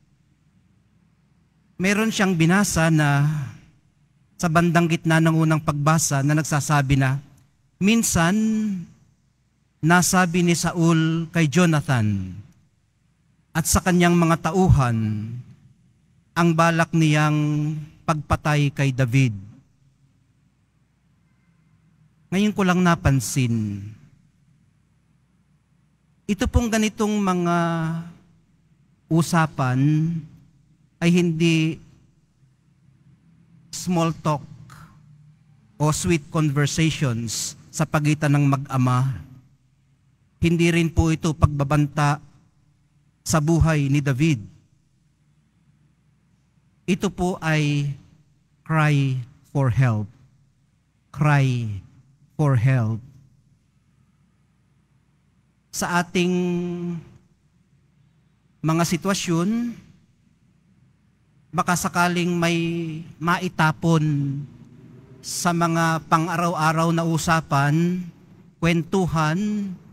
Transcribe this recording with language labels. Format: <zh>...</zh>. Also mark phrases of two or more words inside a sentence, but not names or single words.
<tl>Meron siyang binasa na sa bandang gitna ng unang pagbasa na nagsasabi na, minsan, nasabi ni Saul kay Jonathan at sa kanyang mga tauhan ang balak niyang pagpatay kay David. Ngayon ko lang napansin, ito pong ganitong mga usapan ay hindi</tl> <en>small talk</en> <tl>o</tl> <en>sweet conversations</en> <tl>sa pagitan ng mag-ama. Hindi rin po ito pagbabanta sa buhay ni David. Ito po ay</tl> <en>cry for help. Cry for help.</en> <tl>Sa ating mga sitwasyon, baka sakaling may maitapon sa mga pang-araw-araw na usapan, kwentuhan,</tl>